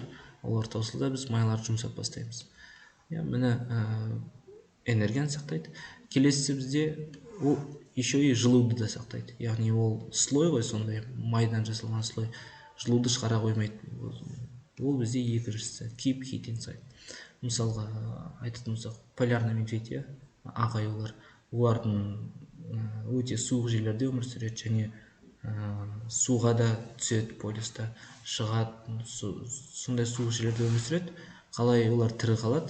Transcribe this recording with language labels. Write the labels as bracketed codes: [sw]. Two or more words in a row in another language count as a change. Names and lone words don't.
[kk] Олар таусылда біз майларды жұмсап бастаймыз. Міне энергияны сақтайды. Келесі бізде ол [ru] еще и [kk] жылуды да сақтайды. Яғни ол слой ғой, сондай майдан жасалған слой, жылуды шығара қоймайды. Ол бізде екіншісі, [en] keep heat inside. [kk] Мысалға айтатын болсақ, [ru] полярный медведь, [kk] ақ аюлар, олардың өте суық жерлерде өмір сүреді, және суға да түседі, полюста шығады, сондай суық жерлерде өмір сүреді. Қалай олар тірі қалады?